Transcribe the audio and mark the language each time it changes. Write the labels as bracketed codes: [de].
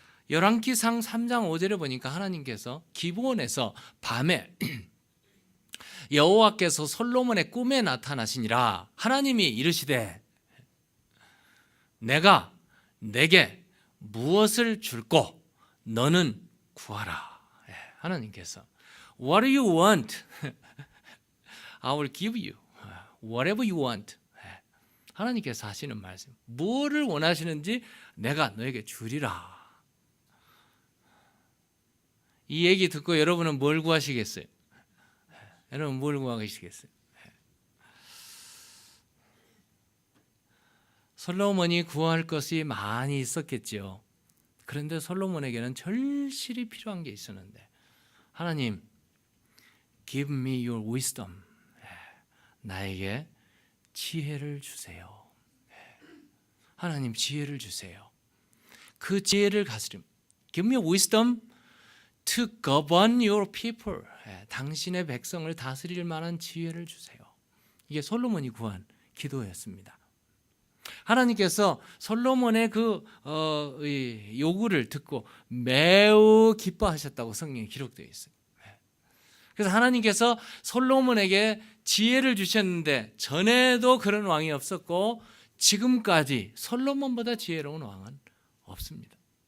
[ko] 열왕기상 3장 5절에 보니까 하나님께서 기브온에서 밤에 여호와께서 솔로몬의 꿈에 나타나시니라. 하나님이 이르시되 내가 내게 무엇을 줄꼬 너는 구하라. 하나님께서 [en] What do you want? I will give you whatever you want. [ko] 하나님께서 하시는 말씀, 무엇을 원하시는지 내가 너에게 주리라. 이 얘기 듣고 여러분은 뭘 구하시겠어요? 여러분 뭘 구하시겠어요? 솔로몬이 구할 것이 많이 있었겠죠. 그런데 솔로몬에게는 절실히 필요한 게 있었는데, 하나님, [en] give me your wisdom. [ko] 나에게 지혜를 주세요. 하나님, 지혜를 주세요. 그 지혜를 가스림. [en] Give me wisdom to govern your people. [ko] 당신의 백성을 다스릴 만한 지혜를 주세요. 이게 솔로몬이 구한 기도였습니다. 하나님께서 솔로몬의 그 요구를 듣고 매우 기뻐하셨다고 성경에 기록되어 있어요. 그래서 하나님께서 솔로몬에게 지혜를 주셨는데 전에도 그런 왕이 없었고 지금까지 솔로몬보다 지혜로운 왕은 없습니다.